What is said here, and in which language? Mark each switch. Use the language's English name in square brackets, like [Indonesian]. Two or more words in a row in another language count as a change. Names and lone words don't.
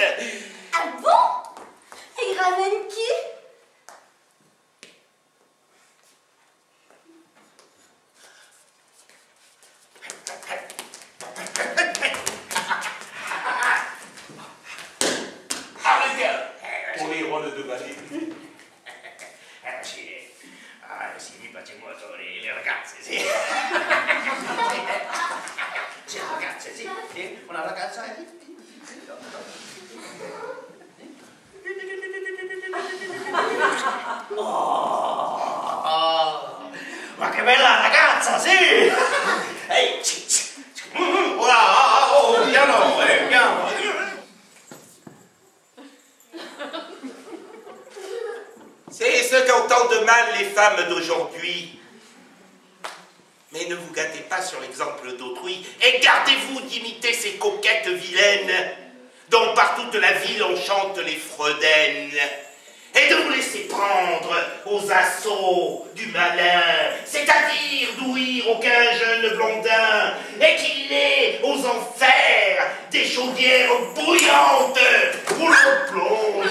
[French] Ah bon? Et il ramène qui? Pour les rôles de ballet. [Italian] Sì, mi piace molto le ragazze, sì. Sì, ragazze, sì. Una ragazza. Oh, ma che bella ragazza, sì! Ehi, oh, piano, piano. [French] C'est ce qu'entendent de mal les femmes d'aujourd'hui. Mais ne vous gâtez pas sur l'exemple d'autrui et gardez-vous d'imiter ces coquettes vilaines dont par toute la ville on chante les freudaines et de vous laisser prendre aux assauts du malin, c'est-à-dire d'ouïr aucun jeune blondin et qu'il est aux enfers des chaudières bouillantes où l'on plonge.